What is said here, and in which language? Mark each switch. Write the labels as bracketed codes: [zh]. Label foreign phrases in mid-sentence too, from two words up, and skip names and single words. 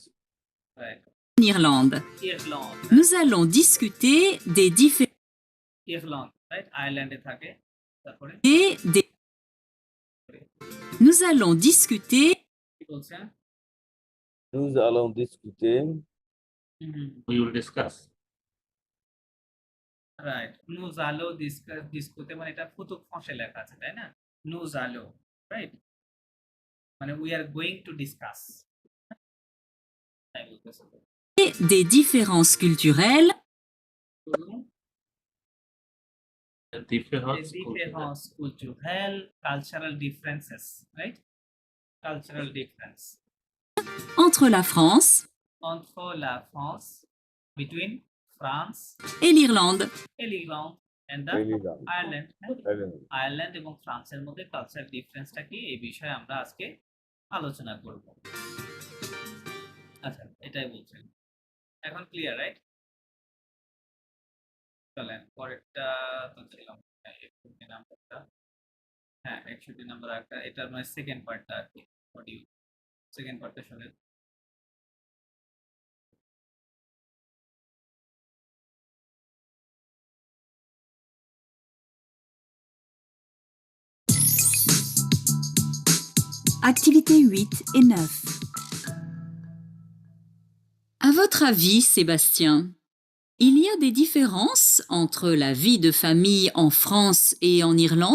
[en] right, [fr] Irlande. Irlande, Nous allons discuter des différences Irlande, [bn] রাইট? আয়ারল্যান্ডে থাকে। তারপরে [fr] Et des- Nous allons discuter [bn] কি বলছে? [fr] Nous allons discuter. হুম, হুম। [en] We will discuss. [bn] রাইট। [fr] nous allons discuter [bn] মানে এটা ফুতুক ফসে লেখা আছে, তাই না? [fr] nous allons, [bn] রাইট? [en] মানে we are going to discuss. [bn] তাই বলতেছে। [fr] des différences culturelles [bn] বলুন, [en] The [fr] des [en] difference [fr] différences culturelles, [en] cultural differences, right? Cultural difference [fr] entre la France entre la France, [en] between France [fr] et l'Irlande. et l'Irlande [en] and the Ireland. Ireland. Ireland. [bn] আয়ারল্যান্ড এবং ফ্রান্সের মধ্যে কালচারাল ডিফারেন্সটা কি এই বিষয়ে আমরা আজকে আলোচনা করব। আচ্ছা, এটাই বলছেন। এখন ক্লিয়ার, রাইট? চলেন পরেরটা তো ছিলাম 61 নাম্বারটা। হ্যাঁ, 61 নাম্বার একটা, এটার মানে সেকেন্ড পার্টটা আর কি। অডিও সেকেন্ড পার্টটা শুনেন। [fr] Activités 8 et 9. À votre avis, Sébastien, il y a des différences entre la vie de famille en France et en Irlande?